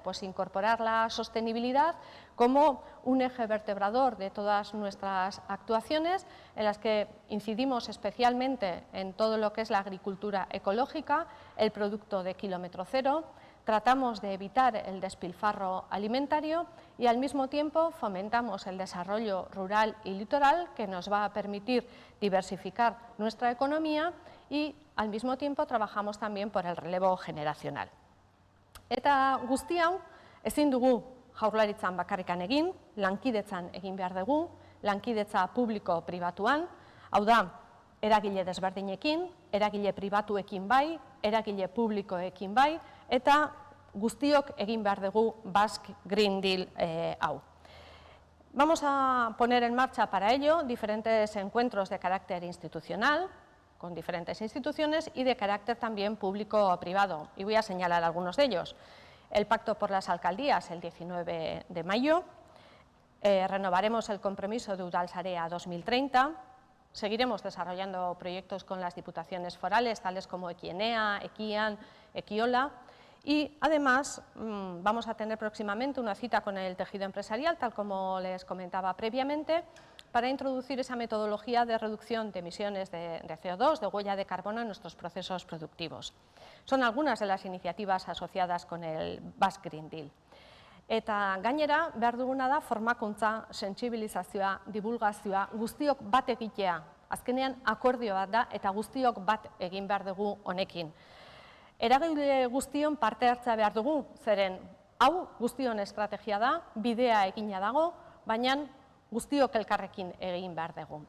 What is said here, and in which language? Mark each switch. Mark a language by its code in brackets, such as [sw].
[es] Pues incorporar la sostenibilidad como un eje vertebrador de todas nuestras actuaciones, en las que incidimos especialmente en todo lo que es la agricultura ecológica, el producto de kilómetro cero. Tratamos de evitar el despilfarro alimentario y al mismo tiempo fomentamos el desarrollo rural y litoral, que nos va a permitir diversificar nuestra economía, y al mismo tiempo trabajamos también por el relevo generacional. [eu] Eta guzti hau ezin dugu Jaurlaritzan bakarrikan egin, lankidetzan egin behar dugu, lankidetza publiko-pribatuan, hau da, eragile desberdinekin, eragile pribatuekin bai, eragile publikoekin bai, eta guztiok egin behar dugu Basque Green Deal hau. [es] Vamos a poner en marcha para ello diferentes encuentros de carácter institucional, con diferentes instituciones, y de carácter también público o privado, y voy a señalar algunos de ellos. El Pacto por las Alcaldías el 19 de mayo, renovaremos el compromiso de Udalsarea 2030, seguiremos desarrollando proyectos con las diputaciones forales, tales como Equienea, Ekian, Ekiola, y además vamos a tener próximamente una cita con el tejido empresarial, tal como les comentaba previamente, para introducir esa metodología de reducción de emisiones de CO2, de huella de carbono en nuestros procesos productivos. Son algunas de las iniciativas asociadas con el Basque Green Deal. [eu] Eta gainera, behar duguna da formakuntza, sentsibilizazioa, divulgazioa, guztiok bat egitea. Azkenean akordio bat da eta guztiok bat egin behar dugu honekin. Eragile guztion parte hartzea behar dugu, zeren hau guztion estrategia da, bidea egina dago, baina guztiok elkarrekin egin behar dugu.